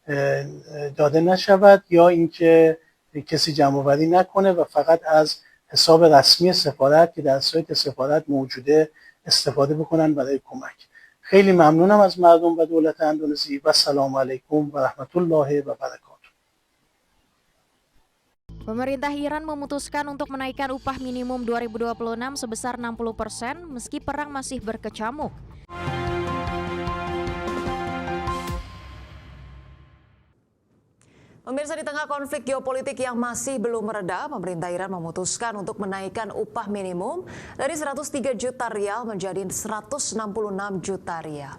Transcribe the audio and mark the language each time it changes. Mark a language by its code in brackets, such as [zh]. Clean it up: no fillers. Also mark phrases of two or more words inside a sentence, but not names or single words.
[fa] داده نشود یا اینکه کسی جمع‌آوری نکنه و فقط از حساب رسمی سفارت که در سایت سفارت موجوده استفاده بکنن برای kemaik. خیلی ممنونم از مردم و دولت اندونزی و [ar] السلام علیکم و رحمت الله و برکاته. [id] Pemerintah Iran memutuskan untuk menaikkan upah minimum 2026 sebesar 60% meski perang masih berkecamuk. Pemirsa, di tengah konflik geopolitik yang masih belum mereda, pemerintah Iran memutuskan untuk menaikkan upah minimum dari 103 juta rial menjadi 166 juta rial.